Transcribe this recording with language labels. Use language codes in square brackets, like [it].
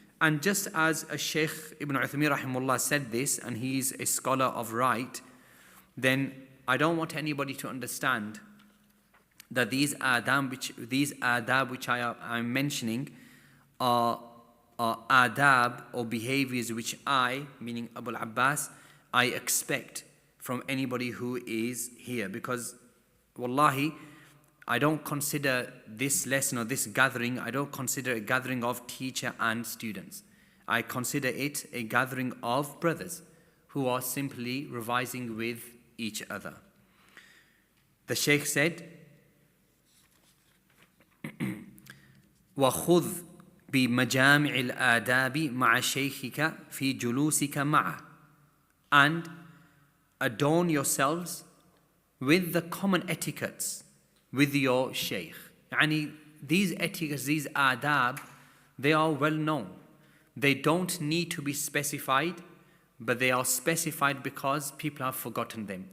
[en] And just as a Shaykh Ibn Uthaymeen rahimahullah said this, and he's a scholar of right, then I don't want anybody to understand that these adab which I'm mentioning are adab or behaviors which I, meaning Abul Abbaas, I expect from anybody who is here. Because wallahi, I don't consider this lesson or this gathering, I don't consider a gathering of teacher and students. I consider it a gathering of brothers who are simply revising with each other. The Shaykh said, [ar] وَخُذْ بِمَجَامِعِ الْآدَابِ مَعَ شَيْخِكَ فِي جُلُوسِكَ مَعَهُ. [en] And adorn yourselves with the common etiquettes with your shaykh. These etiquettes, these adab, they are well known. They don't need to be specified, but they are specified because people have forgotten them.